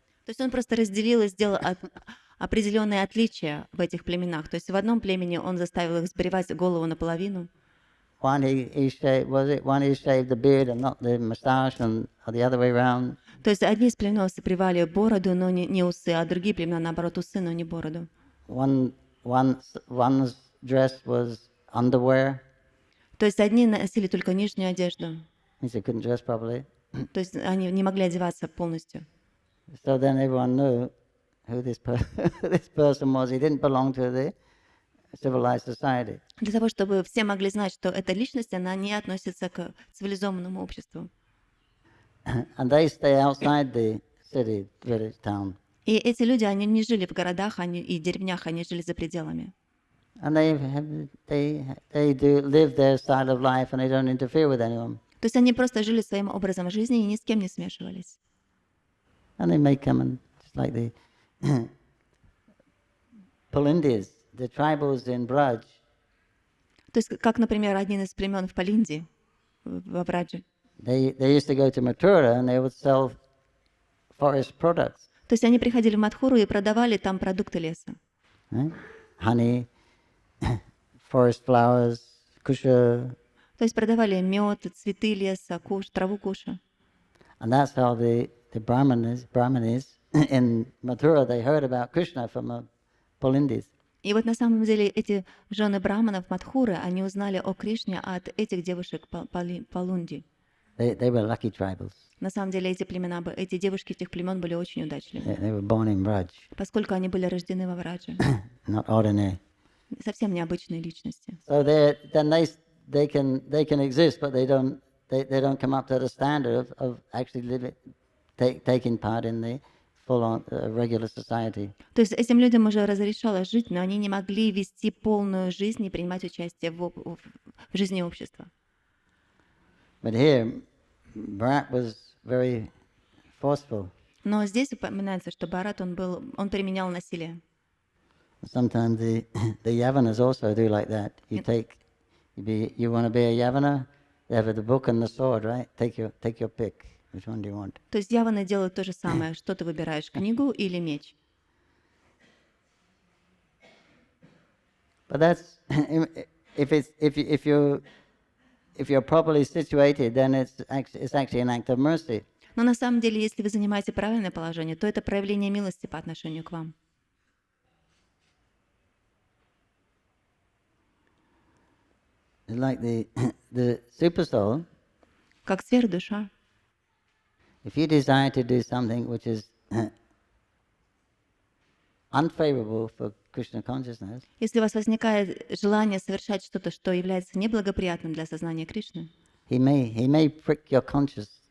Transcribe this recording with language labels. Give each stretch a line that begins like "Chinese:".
Russian: То есть он просто разделил и сделал определенные отличия в этих племенах. То есть в одном племени он заставил их сбривать голову наполовину.
English: One he shaved the beard and not the moustache, or the other way around.
Russian: То есть одни из племен сбривали бороду, но не усы, а другие племена, наоборот, усы, но не бороду.
English: One's dress was underwear.
Russian: То есть одни носили только нижнюю одежду.
English: Means they couldn't dress properly.
Russian: То есть они не могли одеваться полностью.
English: So then everyone knew who this person was. He didn't belong to civilized society.
Russian: Для того, чтобы все могли знать, что эта личность, она не относится к цивилизованному обществу.
English: And they stay outside the city, village, town.
Russian: И эти люди, они не жили в городах и деревнях, они жили за пределами.
English: And they do live their style of life and they don't interfere with anyone.
Russian: То есть они просто жили своим образом жизни и ни с кем не смешивались.
English: And they may come and, just like the Pulindis, the tribals in Braj,
Russian: То есть, как, например, один из племен в Палинде, в Брадже.
English: they used to go to Mathura and they would sell forest products.
Russian: То есть они приходили в Мадхуру и продавали там продукты леса.
English: Right? Honey, forest flowers, kusha.
Russian: То есть продавали мед, цветы леса, траву куша.
English: And that's how the Brahmanis in Mathura, they heard about Krishna from Pulindis.
Russian: И вот на самом деле эти жены браманов Мадхуры, они узнали о Кришне от этих девушек Палунди.
English: They were lucky tribals.
Russian: На самом деле эти девушки этих племен были очень удачливы,
English: They were born in Braj,
Russian: поскольку они были рождены во Врадже.
English: not ordinary.
Russian: Совсем необычные личности.
English: So they can exist, but they don't come up to the standard of actually taking part in the full-on regular society.
Russian: То есть этим людям уже разрешалось жить, но они не могли вести полную жизнь и принимать участие в жизни общества.
English: But here, Bharat was very forceful.
Russian: Но здесь упоминается, что Бхарат, он применял насилие.
English: Sometimes the Yavanas also do like that. You want to be a Yavana? They have the book and the sword, right? Take your pick. Which one do you want?
Russian: То есть яваны делают то же самое. Что ты выбираешь, книгу или меч?
English: But that's if you're properly situated, then it's actually an act of mercy.
Russian: Но на самом деле, если вы занимаете правильное положение, то это проявление милости по отношению к вам.
English: Like the super soul.
Russian: Как сверхдуша.
English: If you desire to do something which is unfavorable for Krishna consciousness,
Russian: если у вас возникает желание совершать что-то, что является неблагоприятным для сознания Кришны,
English: he may prick your conscience.